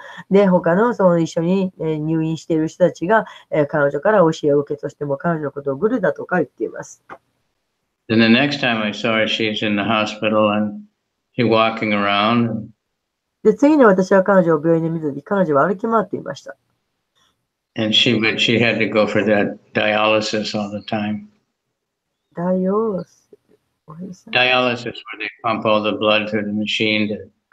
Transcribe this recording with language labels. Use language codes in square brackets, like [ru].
[ja] で、他のその一緒に入院している人たちが彼女から教えを受け、そしても彼女のことをグルだとか言っています。 [en] Then the next time I saw her, she's in the hospital and she's walking around. [ja] で、次に私は彼女を病院で見たとき、彼女は歩き回っていました。 [en] And she had to go for that dialysis all the time. Dialysis where they pump all the blood through the machine to